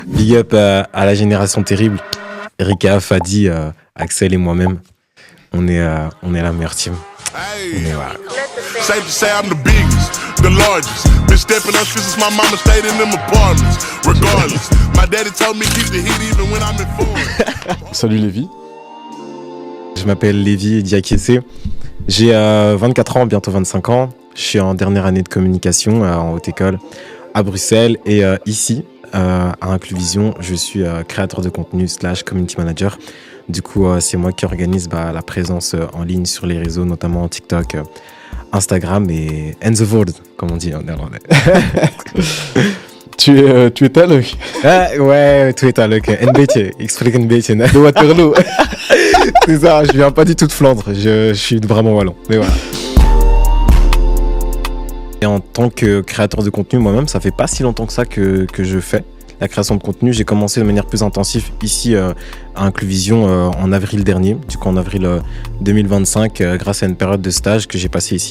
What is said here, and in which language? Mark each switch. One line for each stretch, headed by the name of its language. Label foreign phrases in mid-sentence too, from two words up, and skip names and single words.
English: Big up
French: à la génération terrible. Rika, Fadi, Axel et moi-même. On est la meilleure team.
English: Hey,
French: On est voilà.
English: safe to say I'm the biggest, the largest. Been stepping up since my mama stayed in them apartments. Regardless, my daddy told me keep the heat even when I'm in Florida.
French: Salut Lévi. Je m'appelle Lévi Diakessé. J'ai 24 ans, bientôt 25 ans. Je suis en dernière année de communication en haute école à Bruxelles. Et ici, à Incluvision, je suis créateur de contenu / community manager. Du coup, c'est moi qui organise la présence en ligne sur les réseaux, notamment TikTok, Instagram et
English: the world,
French: comme on dit en néerlandais. Tu es taluk Ouais, tu es taluk.
Dutch: Een beetje. Ik spreek een beetje de Waterloo.
French: C'est ça, je viens pas du tout de Flandre. Je suis vraiment wallon. Mais voilà. Et en tant que créateur de contenu, moi-même, ça fait pas si longtemps que ça que je fais la création de contenu. J'ai commencé de manière plus intensive ici à Incluvision en avril dernier, du coup en avril 2025, grâce à une période de stage que j'ai passée ici.